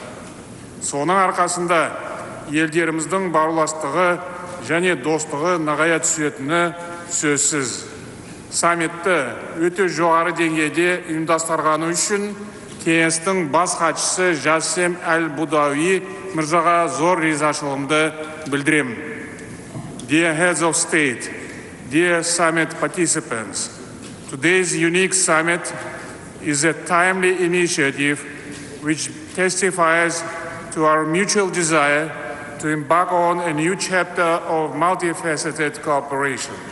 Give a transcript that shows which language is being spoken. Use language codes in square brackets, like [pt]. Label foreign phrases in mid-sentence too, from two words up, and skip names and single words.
[kk] Соның арқасында елдеріміздің бауырластығы және достығы нығая түсетіні сөзсіз. Саммитті өте жоғары деңгейде ұйымдастырғаны үшін кеңестің бас хатшысы Жасем Аль-Будауи мырзаға зор ризашылығымды білдіремін. [en] Dear heads of state, dear summit participants, today's unique summit is a timely initiative which testifies to our mutual desire to embark on a new chapter of multifaceted cooperation.